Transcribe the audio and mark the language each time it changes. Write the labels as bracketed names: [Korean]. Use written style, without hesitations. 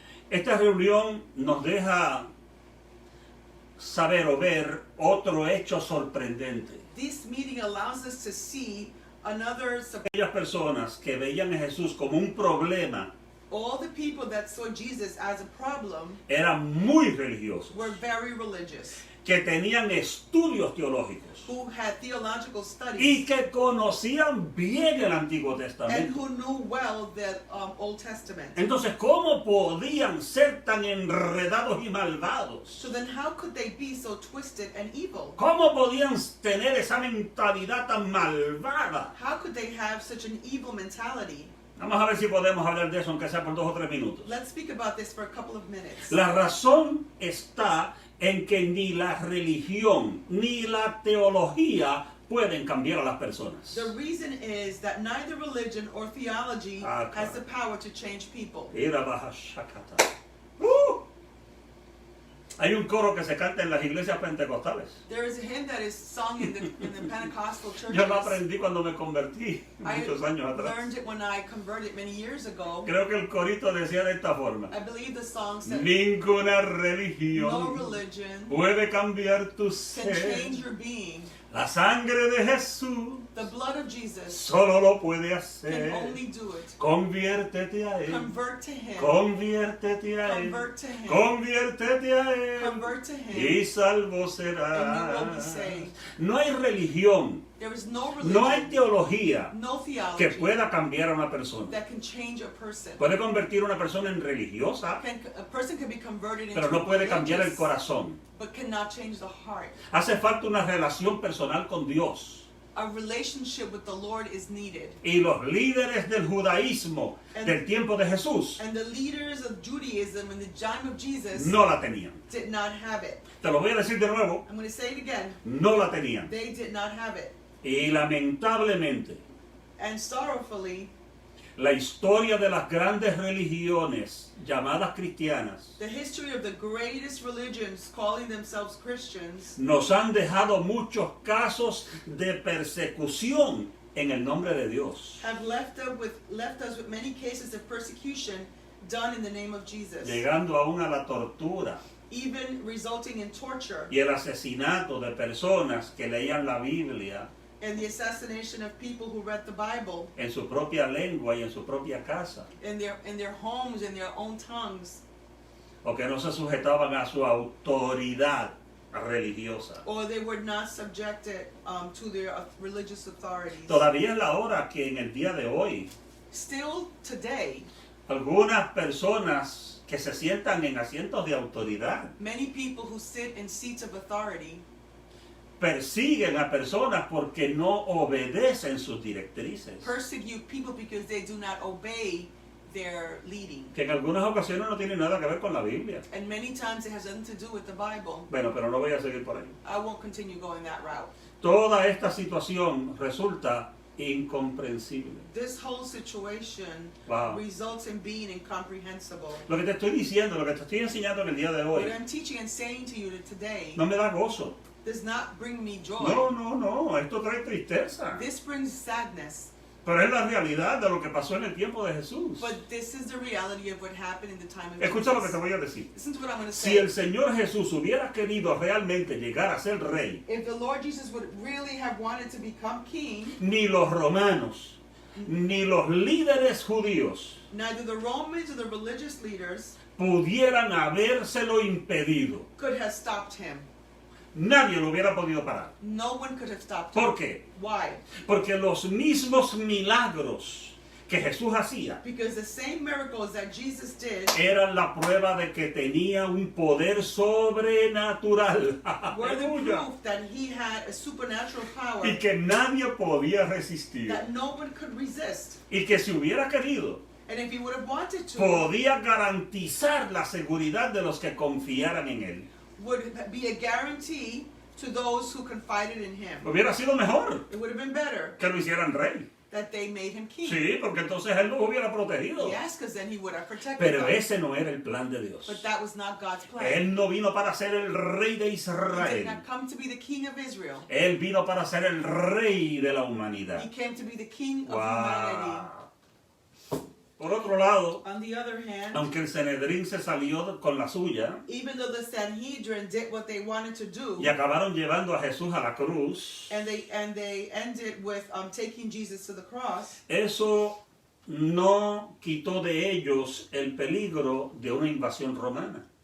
[Spanish] esta reunión nos deja saber o ver otro hecho sorprendente. [English] this meeting allows us to see another. [Spanish] Aquellas personas que veían a Jesús como un problema [English] All the people that saw Jesus as a problem [Spanish] eran muy religiosos, [English] were very religious, [Spanish] que tenían estudios teológicos [English] who had theological [Spanish] y [English] studies, [Spanish] que conocían bien el Antiguo [English] and [Spanish] Testamento. [English] who knew well the Old Testament. [Spanish] Entonces, ¿cómo podían ser tan enredados y malvados? [English] So then how could they be so twisted and evil? [Spanish] ¿Cómo podían tener esa mentalidad tan malvada? [English] How could they have such an evil mentality? [Spanish] Vamos a ver si podemos hablar de eso, aunque sea por 2 o 3 minutos. [English] Let's speak about this for a couple of minutes. [Spanish] La razón está en que ni la religión ni la teología pueden cambiar a las personas. [English] The reason is that neither religion or theology has the power to change people. Ira baja shakata. [Spanish] Hay un coro que se canta en las iglesias pentecostales. [English] There is a hymn that is sung in the Pentecostal churches. [Spanish] Yo lo aprendí cuando me convertí, [English] I [Spanish] muchos años atrás. [English] learned it when I converted many years ago. [Spanish] Creo que el corito decía de esta forma: [English] I believe the song said, [Spanish] ninguna [English] no [Spanish] religión [English] religion [Spanish] puede cambiar tu [English] can [Spanish] ser. [English] change your being. [Spanish] La sangre de Jesús [English] The blood of Jesus [Spanish] solo lo puede [English] can [Spanish] hacer. [English] only do it. [Spanish] Conviértete a Él. [English] Convert to Him. [Spanish] Conviértete a Él. [English] Convert to Him. [Spanish] Conviértete a Él. [English] Convert to Him. [Spanish] Y salvo [English] And [Spanish] serás. [English] you will be saved. [Spanish] No hay religión, [English] There is no [Spanish] no hay [English] religion, [Spanish] teología [English] no [Spanish] que [English] theology [Spanish] pueda cambiar a una persona. [English] that can change a person. [Spanish] Puede convertir a una persona en religiosa, [English] A person can be converted into [Spanish] pero no puede cambiar el [English] religious, [Spanish] corazón. [English] but cannot change the heart. [Spanish] Hace falta una relación personal con Dios. [English] A relationship with the Lord is needed. [Spanish] Y los líderes del judaísmo del tiempo de Jesús [English] And the leaders of Judaism in the time of Jesus [Spanish] no la tenían. [English] did not have it. [Spanish] Te lo voy a decir de nuevo, [English] I'm going to say it again. [Spanish] no la tenían. [English] They did not have it. [Spanish] Y lamentablemente, [English] And sorrowfully, [Spanish] la historia de las grandes religiones llamadas cristianas [English] the history of the greatest religions calling themselves Christians [Spanish] nos han dejado muchos casos de persecución en el nombre de Dios, [English] have left us with many cases of persecution done in the name of Jesus, [Spanish] llegando aún a la tortura [English] even resulting in torture [Spanish] y el asesinato de personas que leían la Biblia [English] and the assassination of people who read the Bible [Spanish] en su propia lengua y en su propia casa, [English] in their homes, in their own tongues, [Spanish] o que no se sujetaban a su autoridad religiosa. [English] or they were not subjected to their religious authorities. [Spanish] Todavía es la hora que en el día de hoy [English] Still today, [Spanish] algunas personas que se sientan en asientos de autoridad [English] many people who sit in seats of authority [Spanish] persiguen a personas porque no obedecen sus directrices. [English] persecute people because they do not obey their leading. [Spanish] que en algunas ocasiones no tiene nada que ver con la Biblia. [English] And many times it has nothing to do with the Bible. [Spanish] Bueno, pero no voy a seguir por ahí. [English] I won't continue going that route. [Spanish] Toda esta situación resulta incomprensible. [English] This whole situation Wow. results in being incomprehensible. [Spanish] Lo que te estoy diciendo, lo que te estoy enseñando en el día de hoy, [English] What I'm teaching and saying to you today [Spanish] no me da gozo. [English] does not bring me joy. [Spanish] No, esto trae tristeza. [English] This brings sadness. [Spanish] Pero es la realidad de lo que pasó en el tiempo de Jesús. [English] But this is the reality of what happened in the time of [Spanish] Escucha lo que te [English] Jesus. [Spanish] voy a decir. [English] Listen to what I'm going to [Spanish] Si [English] say. [Spanish] el Señor Jesús hubiera querido realmente llegar a ser rey, [English] If the Lord Jesus would really have wanted to become king, [Spanish] ni los romanos, ni los líderes judíos [English] neither the Romans or the religious leaders [Spanish] pudieran habérselo impedido. [English] could have stopped him. [Spanish] Nadie lo hubiera podido parar. [English] No one could have stopped him. [Spanish] ¿Por qué? [English] Why? [Spanish] Porque los mismos milagros que Jesús hacía [English] Because the same miracles that Jesus did [Spanish] eran la prueba de que tenía un poder sobrenatural. [English] were the [Spanish] Aleluya. [English] proof that he had a supernatural power [Spanish] Y que nadie podía resistir. [English] that no one could resist. [Spanish] Y que si hubiera querido, [English] And if he would have wanted to, [Spanish] podía garantizar la seguridad de los que confiaran en él. [English] would be a guarantee to those who confided in him. [Spanish] Hubiera sido mejor [English] It would have been better [Spanish] que lo hicieran rey. [English] that they made him king. [Spanish] Sí, porque entonces él los hubiera protegido. [English] Yes, because then he would have protected [Spanish] Pero [English] them. [Spanish] ese no era el plan de Dios. [English] But that was not God's plan. [Spanish] Él no vino para ser el rey de [English] He did [Spanish] Israel. [English] not come to be the king of Israel. [Spanish] Él vino para ser el rey de la [English] He [Spanish] humanidad. [English] came to be the king of humanity. [Spanish] Wow. Por otro lado, [English] On the other hand, [Spanish] aunque el Sanedrín se salió con la suya [English] even though the Sanhedrin did what they wanted to do, [Spanish] y acabaron llevando a Jesús a la cruz, [English] and they ended with taking Jesus to the cross, [Spanish] eso no quitó de ellos el peligro de una invasión romana.